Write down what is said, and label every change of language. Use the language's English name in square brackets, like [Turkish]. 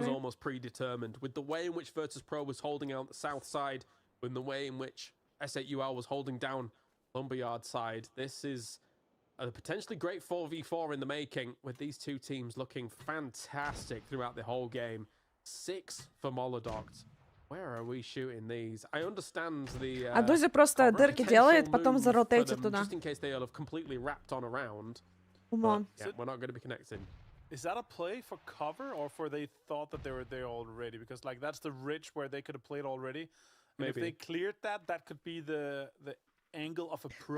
[English] Was almost predetermined with the way in which Virtus Pro was holding out the south side, with the way in which S8UL was holding down Lumberyard side. This is a potentially great 4v4 in the making, with these two teams looking fantastic throughout the whole game. 6 for Molodoct. Where are we shooting these? I understand the... [Russian] Aduzi просто дырки делает, потом заротейтит туда. [English] Just in case they have completely wrapped on around. [Russian] Умом. [English] Yeah, we're not going to be connecting. Is that a play for cover, or for they thought that they were there already? Because like that's the ridge where they could have played already. And if they cleared that, that could be the angle of approach.